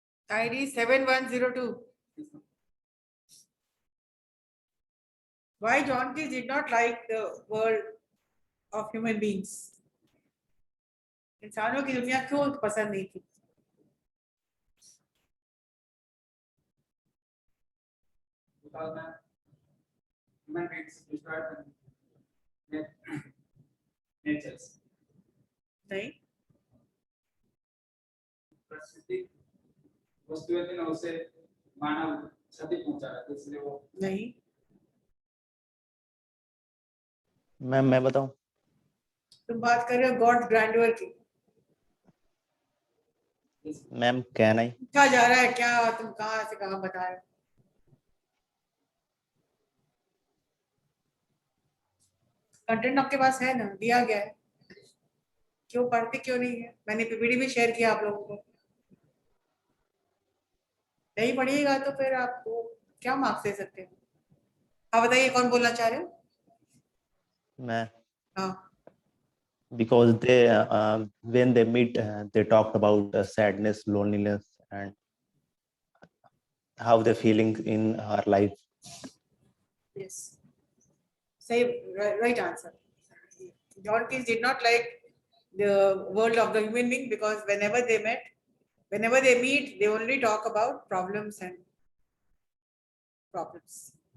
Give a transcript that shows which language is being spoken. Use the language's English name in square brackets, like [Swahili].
[English] ID 7102. Why John Keats did not like the world of human beings? [Hindi] इंसानों की दुनिया क्यों पसंद नहीं थी? [English] Because man, human beings destroy the natures. [Hindi] नहीं, प्राकृतिक वस्तुएं थी ना, उसे मानव क्षति पहुंचा रहा था, इसलिए वो नहीं। मैं बताऊं? तुम बात कर रहे हो गॉड ग्रैंडवर की। मैम कहना ही। क्या जा रहा है क्या? तुम कहाँ से कहाँ बता रहे हो? कंटेंट आपके पास है ना, दिया गया है। क्यों पढ़ते क्यों नहीं है? मैंने पीपीटी भी शेयर किया आप लोगों को। नहीं पढ़िएगा तो फिर आपको क्या मार्क्स दे सकते हो? आप बताइए कौन बोलना चाह रहे हो? मैं हाँ, [English] because they when they meet they talked about sadness, loneliness, and how they feeling in her life. yes, सही, right answer. John Keats did not like the world of the human being because whenever they meet, they only talk about problems and problems.